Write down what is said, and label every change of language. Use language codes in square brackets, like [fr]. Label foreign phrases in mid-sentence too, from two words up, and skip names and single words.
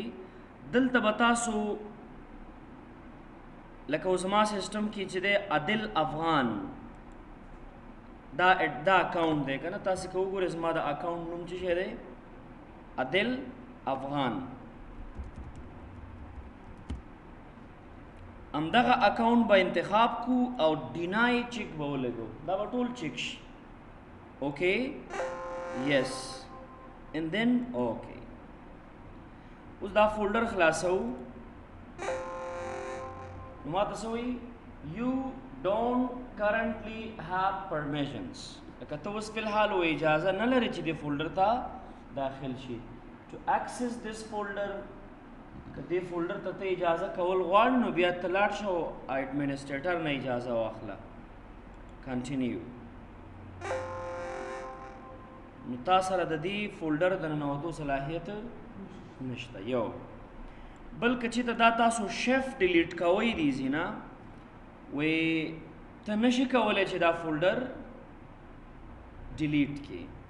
[ps] دلته به تاسو لکه زما سیسټم کې چې دی عادل افغان دا اکاونټ دی که نه، تاسې که وګورئ زما د اکاونټ نوم څه شی دی؟ عادل افغان. همدغه اکاونټ به انتخاب کو او [en] deny check [ps] به ولګو، دا به ټول چیک شي. [en] okay yes and then اوکې. [ps] اوس دا فولډر خلاصو، نو ما ته څه وایي [en] you don't currently have permissions. [ps] لکه ته اوس فی الحال و اجازه نه لري چې دې فولډر ته داخل شي. [en] to access this folder [ps] که دې فولډر ته اجازه کول غواړې نو بیا ته لاړ شه او ایډمنسټریټر نه اجازه واخله، کنټینیو. نو تا سره د دې فولډر د ننوتو صلاحیت نشته. یو بل که چې ته دا تاسو [en] shift delete [ps] کوئ دیځي نه، وی ته نشي کولی چې دا فولډر ډیلیټ کړي.